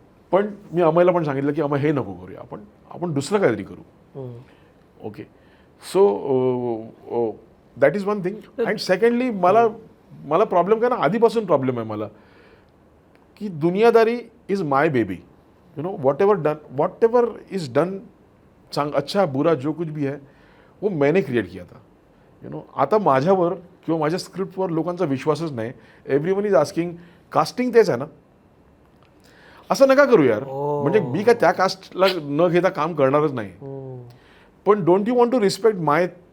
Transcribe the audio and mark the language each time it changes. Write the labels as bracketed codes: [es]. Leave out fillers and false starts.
[mr] पण मी अमयला पण सांगितलं की अमय हे नको करूया आपण दुसरं काहीतरी करू okay. [en] so that is one thing and secondly [mr] मला प्रॉब्लेम काय ना आधीपासून प्रॉब्लेम आहे मला कि [en] Duniyadari is my baby you know. Whatever is done [hi] अच्छा बुरा जो कुछ भी है वो मैंने क्रिएट किया था [en] You know. [mr] आता माझ्यावर किंवा माझ्या स्क्रिप्टवर लोकांचा विश्वासच नाही. [en] everyone is asking [mr] कास्टिंग तेच आहे ना असं नका करू यार. म्हणजे मी काय त्या कास्टला न घेता काम करणारच नाही. [en] पण don't you want to respect my